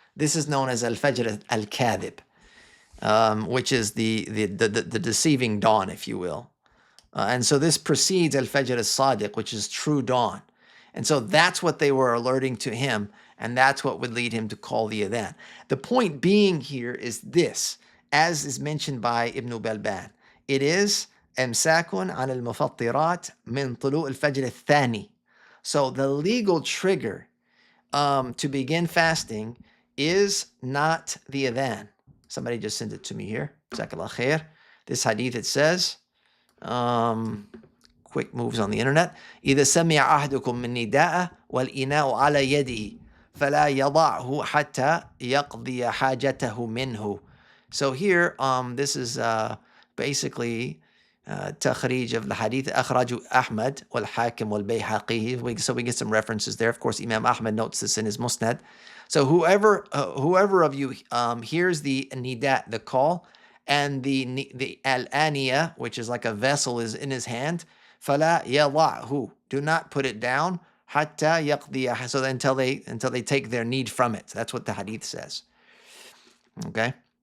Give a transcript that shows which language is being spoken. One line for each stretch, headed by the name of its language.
English: This is known as al-Fajr al-Kadhib, which is the deceiving dawn, if you will. And so this precedes al-Fajr al-Sadiq, which is true dawn. And so that's what they were alerting to him. And that's what would lead him to call the adhan. The point being here is this, as is mentioned by Ibn Balbān. It is
Arabic: إمساك عن المفطرات من طلوع الفجر الثاني.
English: So the legal trigger to begin fasting is not the adhan. Somebody just sent it to me here. Jazakallah khair. This hadith, it says, quick moves on the internet.
Arabic: إذا سمع أحدكم من نداء والإناء على يده فلا يضعه حتى يقضي حاجته منه.
English: So here, this is basically تخريج of the hadith.
Arabic: أخرج أحمد والحاكم والبيهقي.
English: So we get some references there. Of course, Imam Ahmad notes this in his Musnad. So whoever of you hears the nida, the call, and the al-aniya, which is like a vessel, is in his hand,
Arabic: فَلَا يَضَعْهُ,
English: do not put it down,
Arabic: حَتَّى يَقْضِيَ,
English: so until they take their need from it. That's what the hadith says. Okay?